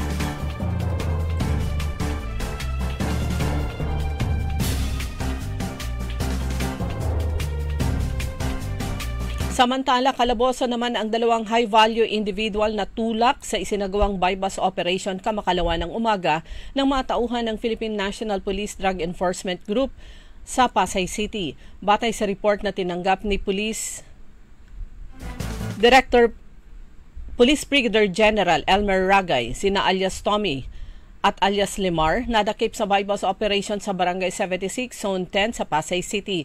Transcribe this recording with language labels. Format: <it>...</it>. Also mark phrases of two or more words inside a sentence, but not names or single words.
<tl>Samantala, kalabosan naman ang dalawang</tl> <en>high-value individual</en> <tl>na tulak sa isinagawang</tl> <en>bypass operation</en> <tl>kamakalawa ng umaga ng mga tauhan ng Philippine National Police Drug Enforcement Group sa Pasay City. Batay sa report na tinanggap ni Police Brigadier General Elmer Ragay, sina alias Tommy at alias Limar, nadakip sa</tl> <en>bypass operation</en> <tl>sa Barangay 76, Zone 10 sa Pasay City.</tl>